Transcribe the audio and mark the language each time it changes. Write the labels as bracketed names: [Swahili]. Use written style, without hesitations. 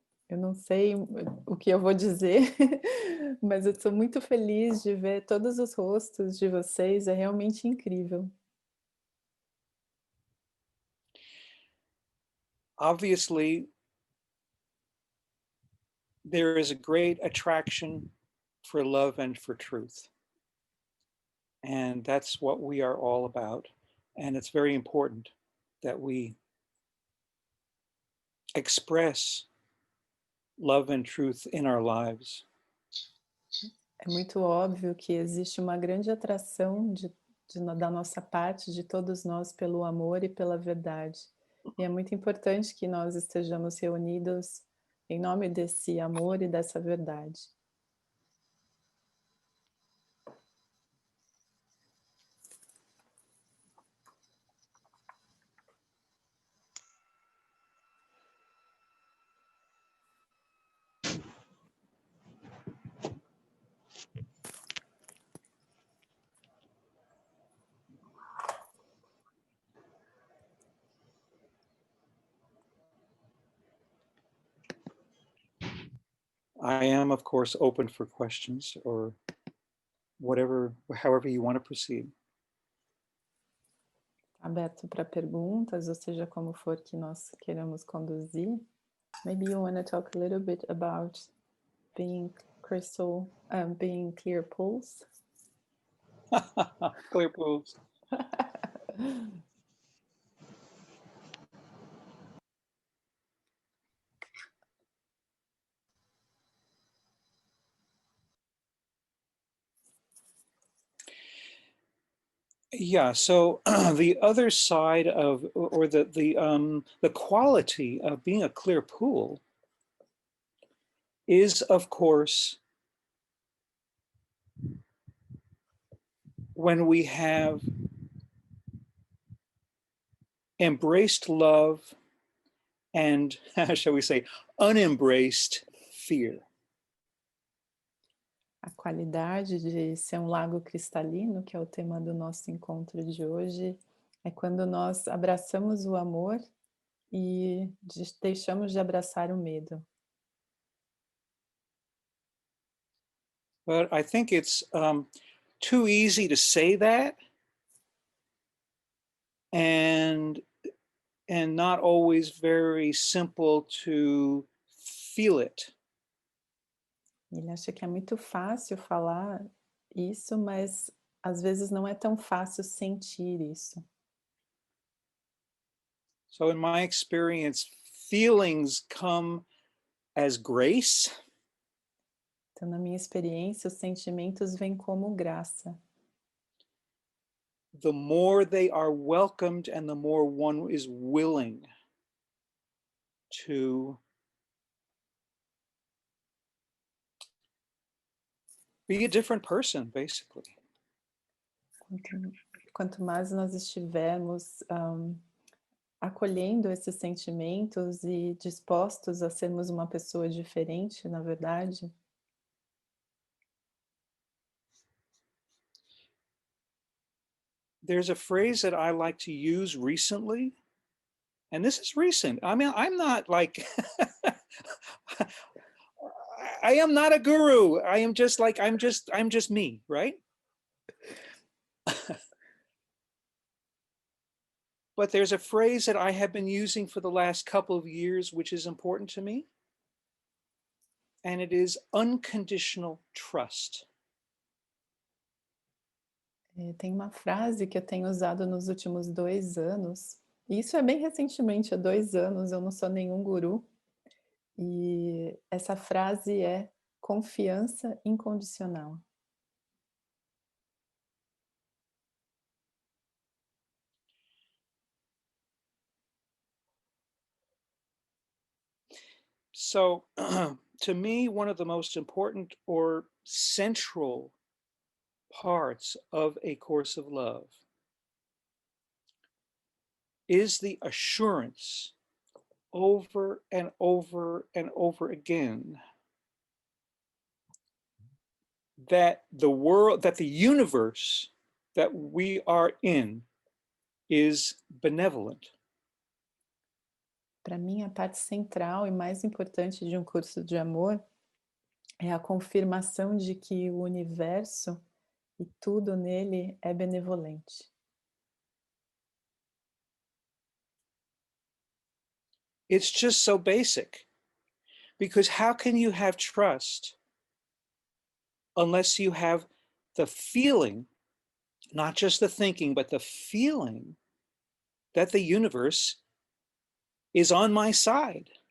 [Portuguese] Eu não sei o que eu vou dizer, mas eu estou muito feliz de ver todos os rostos de vocês, é realmente incrível. [English] Obviously, there is a great attraction for love and for truth. And that's what we are all about. And it's very important that we express love and truth in our lives. [Portuguese] É muito óbvio que existe uma grande atração da nossa parte, de todos nós, pelo amor e pela verdade. E é muito importante que nós estejamos reunidos em nome desse amor e dessa verdade. [English] I am, of course, open for questions or whatever, however you want to proceed. [Portuguese] aberto para perguntas, ou seja, como for que nós queiramos conduzir. [English] Maybe you want to talk a little bit about being being clear pools. Clear pools. Yeah, so the other side of, or the quality of being a clear pool is, of course, when we have embraced love and, shall we say, unembraced fear. [Portuguese] A qualidade de ser um lago cristalino, que é o tema do nosso encontro de hoje, é quando nós abraçamos o amor e deixamos de abraçar o medo. [English] But I think it's too easy to say that and not always very simple to feel it. [Portuguese] Ele acha que é muito fácil falar isso, mas às vezes não é tão fácil sentir isso. [English] So in my experience, feelings come as grace. [Portuguese] Então, na minha experiência, os sentimentos vêm como graça. [English] The more they are welcomed and the more one is willing to be a different person, basically. [Portuguese] Quanto mais nós estivermos acolhendo esses sentimentos e dispostos a sermos uma pessoa diferente, na verdade. [English] There's a phrase that I like to use recently, and this is recent. I mean, I'm not like, I am not a guru. I am just like, I'm just me, right? But there's a phrase that I have been using for the last couple of years, which is important to me. And it is unconditional trust. [Portuguese] Tem uma frase que eu tenho usado nos últimos 2 anos, e isso é bem recentemente, há 2 anos, eu não sou nenhum guru, e essa frase é confiança incondicional. [English] So to me, one of the most important or central parts of A Course of Love is the assurance over and over and over again that the world, that the universe that we are in is benevolent. [Portuguese] Para mim, a parte central e mais importante de um curso de amor é a confirmação de que o universo e tudo nele é benevolente. [English] It's just so basic, because how can you have trust unless you have the feeling, not just the thinking, but the feeling that the universe is on my side?